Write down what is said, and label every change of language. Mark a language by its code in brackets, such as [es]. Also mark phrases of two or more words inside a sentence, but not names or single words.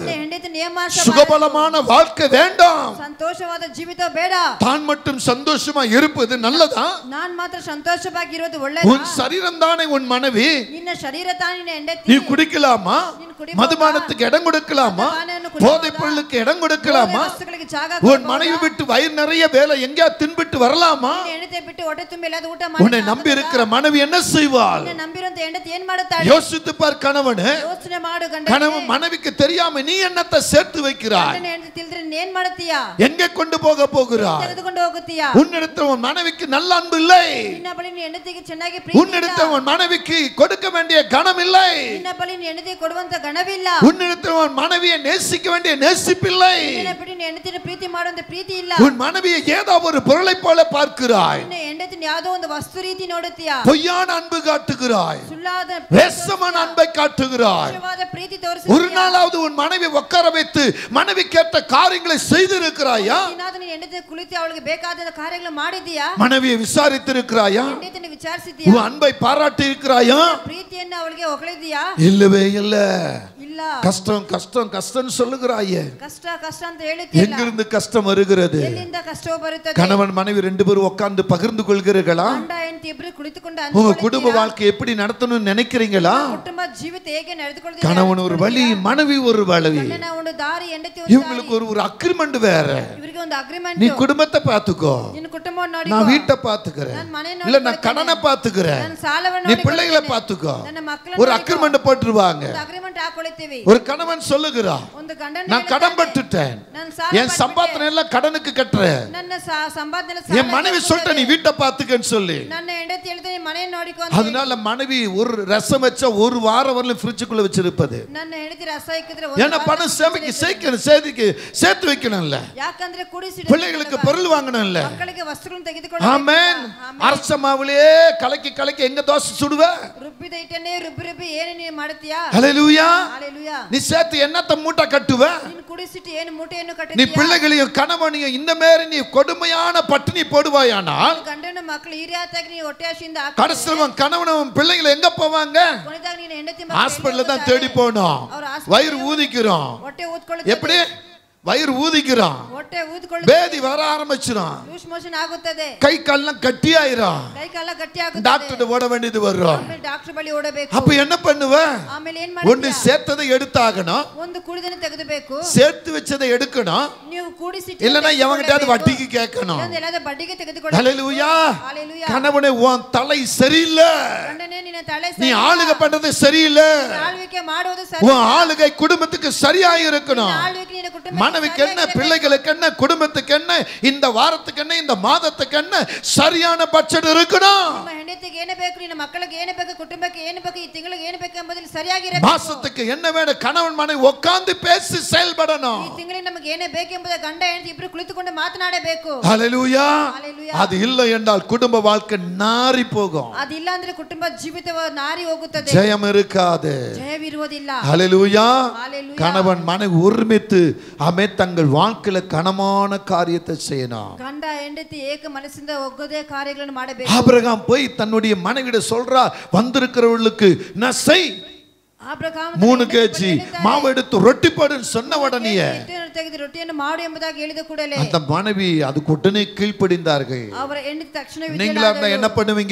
[kn] ನಿನ್ನ ಹೆಂಡತಿ ನಿಯಮಾಶ [ta] சுகபலமான வாழ்க்கை வேண்டாம். [kn] ಸಂತೋಷವಾದ ಜೀವಿತ ಬೇಡ. [ta] தான் மட்டும் சந்தோஷமா இருப்பது நல்லதா? [kn] ನಾನ್ ಮಾತ್ರ ಸಂತೋಷವಾಗಿರೋದು [ta] உன் [kn] ಒಳ್ಳೆಯದು. [ta] சரீரம் தானே உன் மனைவி. [kn] ನಿನ್ನ ಶರೀರ ತಾನೇ ನಿನ್ನ ಹೆಂಡತಿ. [ta] நீ குடிக்கலாமா? [kn] ನೀನು ಕುಡಿಬಹುದಾ? [ta] மதுபானத்துக்கு இடம் கொடுக்கலாமா? [kn] ಮದ್ಯಪಾನವನ್ನು ಕುಡಿಬಹುದಾ? [ta] போதைப் பொருளுக்கு இடம் கொடுக்கலாமா? [kn] ವಸ್ತುಗಳಿಗೆ ಜಾಗ [ta] உன் [kn] ಕೊಡಬಹುದಾ? [ta] மனைவி விட்டு வயிறு நிறைய வேலை எங்கேயா தின்பிட்டு வரலாமா? [kn] ನಿನ್ನ ಹೆಂಡತಿ ಬಿಟ್ಟು ಹೊಟ್ಟೆ ತುಂಬಿ ಎಲ್ಲಾದ್ರೂ ಊಟ [ta] உன்னை நம்பி இருக்கிற மனைவி என்ன செய்வாள்? [kn] ನಿನ್ನ ನಂಬಿರುವಂತ ಹೆಂಡತಿ ಏನ್ ಮಾಡುತ್ತಾಳೆ? [ta] யோசித்து பார் கணவனே. [kn] ಯೋಚನೆ ಮಾಡು [ta] கணவன் [kn] ಗಂಡನೇ. [ta] மனைவிக்கு தெரியாம நீ என்னத்தை சேர்த்து வைக்கிறாய்? [kn] ಗಂಡನ ಹೆಂಡತಿ ತಿಳಿದ್ರೆ ನೀನ್ ಏನ್ ಮಾಡ್ತೀಯಾ? [ta] எங்கே கொண்டு போக போகிறாய்? [kn] ತೆಗೆದುಕೊಂಡು ಹೋಗುತ್ತೀಯಾ? [ta] உன்னிடத்தில் உன் மனைவிக்கு நல்ல அன்பு இல்லை. [kn] ನಿನ್ನ ಬಳಿ ನಿನ್ನ ಹೆಂಡತಿಗೆ ಚೆನ್ನಾಗಿ ಪ್ರೀತಿ ಇಲ್ಲ. [ta] உன்னிடத்தில் உன் மனைவிக்கு கொடுக்க வேண்டிய கனம் இல்லை. [kn] ನಿನ್ನ ಬಳಿ ನಿನ್ನ ಹೆಂಡತಿಗೆ ಕೊಡುವಂತ ಗಣವಿಲ್ಲ. [ta] உன்னிடத்தில் உன் மனைவியை நேசிக்க வேண்டிய நேசிப்பில்லை. [kn] ನಿನ್ನ ಬಿಟ್ಟು ನಿನ್ನ ಹೆಂಡತಿನ ಪ್ರೀತಿ ಮಾಡುವಂತ ಪ್ರೀತಿ ಇಲ್ಲ. [ta] உன் மனைவியை ஏதோ ஒரு பொருளை போல பார்க்கிறாய். [kn] ನಿನ್ನ ಹೆಂಡತಿನ ಯಾವುದೋ ಒಂದು ವಸ್ತು ರೀತಿ ನೋಡುತ್ತೀಯಾ? [ta] பொய்யான அன்பு காட்டுகிறாய். [kn] ಸುಳ್ಳಾದ [ta] வேஷமான அன்பை காட்டுகிறாய். [kn] ನಿಜವಾದ ಪ್ರೀತಿ [ta] ஒரு [kn] ತೋರಿಸುತ್ತೀಯಾ? [ta] நாளாவது உன் மனைவி உட்கார வைத்து மனைவி கேட்ட காரியங்களை செய்திருக்கிறாயா? [kn] ದಿನಾದ ನಿನ್ನ ಹೆಂಡತಿ ಕುಳಿತು ಅವಳಿಗೆ ಬೇಕಾದ ಕಾರ್ಯಗಳು ಮಾಡಿದೀಯಾ? [ta] மனைவியை விசாரித்திருக்கிறாயா? [kn] ಹೆಂಡತಿನ ವಿಚಾರಿಸಿದೀಯಾ? [ta] உன் அன்பை பாராட்டி இருக்கிறாயா? [kn] ಪ್ರೀತಿಯನ್ನು ಅವಳಿಗೆ ಹೊಗಳಿದೀಯಾ? [ta] இல்லவே இல்ல. [kn] ಇಲ್ಲ. [ta] கஷ்டம் கஷ்டம் கஷ்டம் சொல்லுகிறாயே. [kn] ಕಷ್ಟ ಕಷ್ಟ ಅಂತ ಹೇಳುತ್ತೀಯಲ್ಲ. [ta] எங்கிருந்து கஷ்டம் வருகிறது? [kn] ಎಲ್ಲಿಂದ ಕಷ್ಟವು ಬರುತ್ತದೆ? [ta] கணவன் மனைவி ரெண்டு பேரும் உட்கார்ந்து பகிர்ந்து கொள்கிறீர்களா? [kn] ಗಂಡ ಹೆಂಡತಿ ಹೆಂಡತಿ ಇಬ್ರು ಕುಳಿತುಕೊಂಡು [ta] உங்க குடும்ப வாழ்க்கை எப்படி நடத்தணும்னு நினைக்கிறீங்களா? [kn] ಕುಟುಂಬ ಜೀವಿತ ಹೇಗೆ ನಡೆದುಕೊಳ್ಳುತ್ತೀರಾ? [ta] கணவன் ஒரு வழி, மனைவி ஒரு வழி. [kn] ಗಂಡನ ಒಂದು ದಾರಿ, ಹೆಂಡತಿ ಒಂದು ದಾರಿ. [ta] இவங்களுக்கு ஒரு அக்ரிமெண்ட் வேற. [kn] ಇವರಿಗೆ ಒಂದು ಅಗ್ರಿಮೆಂಟ್. [ta] நீ குடும்பத்தை பாத்துக்கோ, [kn] ನಿನ್ನ ಕುಟುಂಬವನ್ನು ನೋಡಿಕೋ, [ta] நான் வீட்டை பாத்துக்கறேன், [kn] ನಾನು ಮನೆ [ta] இல்ல [kn] ನೋಡಿಕೊಳ್ಳುತ್ತೇನೆ, [ta] நான் கடனை பாத்துக்கறேன், [kn] ನಾನು ಸಾಲವನ್ನು [ta] நீ [kn] ನೋಡಿಕೊಳ್ಳುತ್ತೇನೆ, [ta] பிள்ளைகளை பாத்துக்கோ. [kn] ನನ್ನ ಮಕ್ಕಳನ್ನು [ta] ஒரு அக்ரிமெண்ட் போட்டுருவாங்க. [kn] ಒಂದು ಅಗ್ರಿಮೆಂಟ್ ಹಾಕೊಳ್ಳುತ್ತೇವೆ. [ta] ஒரு கணவன் சொல்லுகிறான், [kn] ಒಂದು ಗಂಡನ [ta] நான் கடன் பட்டுட்டேன், [kn] ನಾನು ಸಾಲ [ta] என் சம்பாத்தனை எல்லாம் கடனுக்கு கட்டுறேன், [kn] ನನ್ನ ಸಂಪಾದನೆ [ta] என் மனைவி சொல்லிட்ட நீ வீட்டை பாத்துக்கன்னு சொல்லி. [kn] ನನ್ನ ಹೆಂಡತಿ ಹೇಳ್ತಾನೆ ಮನೆಯನ್ನು ನೋಡಿಕೋ ಅಂತ. [ta] அதனால மனைவி ஒரு ரசம் வச்சா ஒரு வாரம் வரலும் ஃப்ரிட்ஜுக்குள்ள வச்சிருப்பது. [kn] ನನ್ನ ಹೆಂಡತಿ ரச ಇಕ್ಕಿದ್ರೆ [ta] என்ன பணம் சேர்த்து வைக்கணும்ல, [kn] ಯಾಕಂದ್ರೆ ಕೂಡಿಸಿ [ta] பிள்ளைகளுக்கு பொருள் வாங்கணும்ல, [kn] ಮಕ್ಕಳಿಗೆ ವಸ್ತುಗಳನ್ನು ತೆಗೆದುಕೊಳ್ಳಬೇಕು. [ta] ஆமென். அரச மாவுலயே கலக்கி கலக்கி எங்க தோசை சுடுவ? [kn] ರುಬ್ಬಿದ ಹಿಟ್ಟನ್ನೇ ರುಬ್ಬಿ ಏನು ನೀನು ಮಾಡ್ತೀಯಾ? [ta] ஹல்லேலூயா. ஹalleluya. நீ சேர்த்து என்னத்த மூட்டை கட்டுவ? [kn] ನೀನು ಕೂಡಿಸಿட்டு ಏನು ಮೂಟೆಯನ್ನು [ta] நீ [kn] ಕಟ್ಟುತ್ತೀಯಾ? [ta] பிள்ளைகளையும் கணவனையும் இந்த மாதிரி நீ கொடுமையான பட்டினி போடுவாயானால் [kn] ಗಂಡನ ಮಕ್ಕಳು ಈ ರೀತಿಯಾಗಿ ನೀನು ಹೊಟ್ಟೆ ಹಸಿಯಿಂದ [ta] கடைசில கணவனும் பிள்ளைகளை எங்க போவாங்க? [kn] ಕೊನೆದಾಗ ನೀನು ಹೆಂಡತಿ [ta] ஹாஸ்பிடல்ல தான் தேடி போனோம். வயிறு ஊதிக்கிறோம். [kn] ಹೊಟ್ಟೆ ಊದ್ಕೊಳ್ಳುತ್ತೆ. [ta] எப்படி? வயிறு ஊதிக்கிறோம், [kn] ಹೊಟ್ಟೆ ಊದ್ಕೊಳ್ಳುತ್ತೆ, [ta] பேதி வர ஆரம்பிச்சிடும், [en] loose motion [kn] ಆಗುತ್ತದೆ, [ta] கை கால்லாம் கட்டியாயிரும், [kn] ಕೈ ಕಾಲ ಗಟ್ಟಿ ಆಗುತ್ತದೆ, [ta] டாக்டர் ஓட வேண்டியது வரும். [kn] ಆಮೇಲೆ ಡಾಕ್ಟರ್ ಬಳಿ ಓಡಬೇಕು. [ta] அப்ப என்ன பண்ணுவ? [kn] ಆಮೇಲೆ ಏನ್ [ta] ஒன்னு [kn] ಮಾಡ್ತೀಯಾ? [ta] சேர்த்ததை எடுத்தாகணும், [kn] ಒಂದು ಕುಡಿದನ್ನು ತೆಗೆದುಬೇಕು, [ta] சேர்த்து வச்சதை எடுக்கணும், [kn] ನೀವು ಕೂಡಿಸಿ [ta] இல்லனா எவங்கிட்டாவது வட்டிக்கு கேட்கணும். [kn] ಎಲ್ಲಾದ ಬಡ್ಡಿಗೆ ತೆಗೆದುಕೊಳ್ಳಬೇಕು. [ta] ஹல்லேலூயா. ஹalleluya. கணவனே உன் தலை சரியில்லை, [kn] ಗಂಡನೇ ನಿನ್ನ ತಲೆ [ta] நீ [kn] ಸರಿ, [ta] ஆளுகை பண்றது சரியில்லை, [kn] ಆಳ್ವಿಕೆ ಮಾಡುವುದು ಸರಿ, [ta] உன் ஆளுகை குடும்பத்துக்கு சரியாய் இருக்கணும். [kn] ಆಳ್ವಿಕೆ ನಿನ್ನ ಕುಟುಂಬಕ್ಕೆ [ta] மனைவிக்கு என்ன, பிள்ளைகளுக்கு என்ன, குடும்பத்துக்கு என்ன, இந்த வாரத்துக்கு என்ன, இந்த மாதத்துக்கு என்ன, சரியான பட்ஜெட் இருக்கணும். [kn] ನಿಮ್ಮ ಹೆಂಡತಿಗೆ ಏನು ಬೇಕು, ನಿನ್ನ ಮಕ್ಕಳಿಗೆ ಏನು ಬೇಕು, ಕುಟುಂಬಕ್ಕೆ ಏನು ಬೇಕು, ಈ ತಿಂಗಳಿಗೆ ಏನು ಬೇಕು ಎಂಬುದರಲ್ಲಿ ಸರಿಯಾಗಿರಬೇಕು. [ta] மாசத்துக்கு என்ன வேணும், கணவன் மனைவி உட்கார்ந்து பேசி செயல்படணும். [kn] ಈ ತಿಂಗಳಿಗೆ ನಮಗೆ ಏನು ಬೇಕು ಎಂಬುದ ಗಂಡ ಹೆಂಡತಿ ಇಬ್ರು ಕುಳಿತುಕೊಂಡು ಮಾತನಾಡಬೇಕು. [ta] ஹல்லேலூயா. ஹalleluya. அது இல்லை என்றால் குடும்ப வாழ்க்கை நாறி போகும், [kn] ಅದಿಲ್ಲ ಅಂದ್ರೆ ಕುಟುಂಬ ಜೀವಿತ ನಾರಿ ಹೋಗುತ್ತದೆ, [ta] ஜெயம் இருக்காது. [kn] ಜಯವಿರುವುದಿಲ್ಲ. [ta] ஹல்லேலூயா. ஹalleluya. கணவன் மனைவி ஒருமித்து தங்கள் வாழ்க்கையில கனமான காரியத்தை செய்யணும். [kn] ಗಂಡ ಹೆಂಡತಿ ಏಕ ಮನಸ್ಸಿಂದ ಒಗ್ಗದೆ ಕಾರ್ಯಗಳನ್ನು ಮಾಡಬೇಕು. [ta] ஆபிரகாம் போய் தன்னுடைய மனைவிட சொல்றா, வந்திருக்கிறவர்களுக்கு நான் செய், 3 kg மாவு எடுத்து ரொட்டி போடுன்னு சொன்ன உடனே [kn] ತೆಗೆದು ರೊಟ್ಟಿಯನ್ನು ಮಾಡು ಎಂಬುದಾಗಿ ಹೇಳಿದ ಕೂಡಲೇ [ta] அந்த மனைவி அதுக்கு உடனே கீழ்ப்படிந்தார்கள். [kn] ಅವರ ಹೆಂಡತಿ ತಕ್ಷಣ [ta] நீங்களா இருந்தா என்ன பண்ணுவீங்க?